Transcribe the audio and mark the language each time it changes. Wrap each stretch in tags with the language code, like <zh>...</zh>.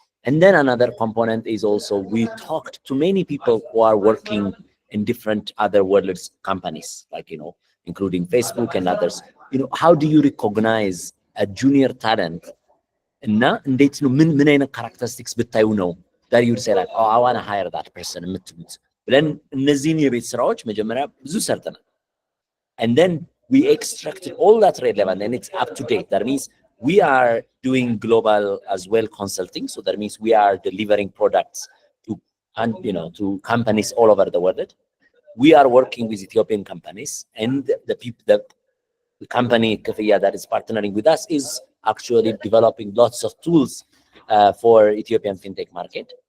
<en>And then another component is also we talked to many people who are working in different other world companies, like, you know, including Facebook and others. You know, how do you recognize a junior talent? And now,</en> <am>ምን አይነት</am> <en>characteristics</en> <am>ብታዩ ነው</am> <en>that you say like, oh, I want to hire that person.</en> <am>ብለን እነዚህን የቤት ስራዎች መጀመሪያ ብዙ ሰርተናል.</am> <en>And then we extracted all that relevant and it's up to date. That means we are doing global as well consulting. So that means we are delivering products to, and you know, to companies all over the world. We are working with Ethiopian companies, and the company Kifiya that is partnering with us is actually developing lots of tools for Ethiopian fintech market.</en>